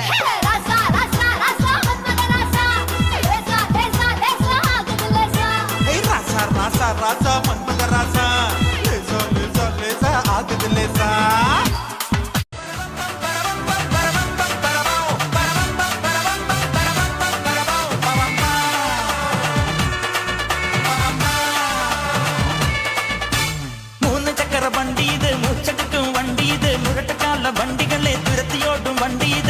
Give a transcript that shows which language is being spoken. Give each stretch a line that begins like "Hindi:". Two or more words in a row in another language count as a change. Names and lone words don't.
Tamil: ராசா ராசா ராசா மன்மத ராசா லேசா லேசா லேசா ஆகுது லேசா
Malayalam: വണ്ടി ഇത് മൂച്ചെടുക്കും വണ്ടി ഇത് മുരട്ടക്കാല വണ്ടികളെ തുരത്തിയോടും വണ്ടി ഇത്